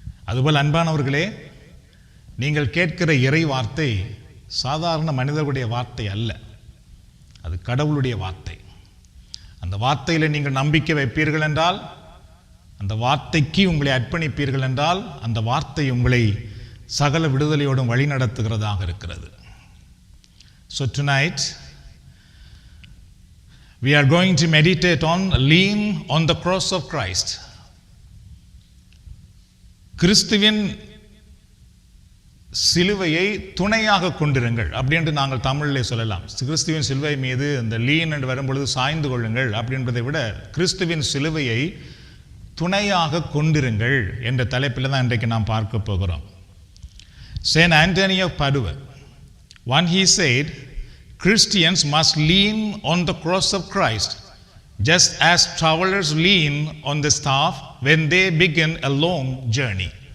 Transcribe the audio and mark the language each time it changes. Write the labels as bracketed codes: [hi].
[ta] அதுபோல் அன்பானவர்களே, நீங்கள் கேட்கிற இறை வார்த்தை சாதாரண மனிதர்களுடைய வார்த்தை அல்ல, அது கடவுளுடைய வார்த்தை. அந்த வார்த்தையில் நீங்கள் நம்பிக்கை வைப்பீர்கள் என்றால், அந்த வார்த்தைக்கு உங்களை அர்ப்பணிப்பீர்கள் என்றால், அந்த வார்த்தை உங்களை சகல விடுதலையோடும் வழி நடத்துகிறதாக இருக்கிறது. [en] So tonight we are going to meditate on lean on the cross of Christ. [ta] கிறிஸ்துவின் சிலுவையை துணையாக கொண்டிருங்கள் அப்படின்ட்டு நாங்கள் தமிழில் சொல்லலாம். கிறிஸ்துவின் சிலுவை மீது அந்த லீன் என்று வரும்பொழுது சாய்ந்து கொள்ளுங்கள் அப்படின்றதை விட கிறிஸ்துவின் சிலுவையை துணையாக கொண்டிருங்கள் என்ற தலைப்பில் தான் இன்றைக்கு நாம் பார்க்க போகிறோம். [en] Saint Anthony of Padua, one he said, Christians must lean on the cross of Christ just as travelers lean on the staff when they begin a long journey.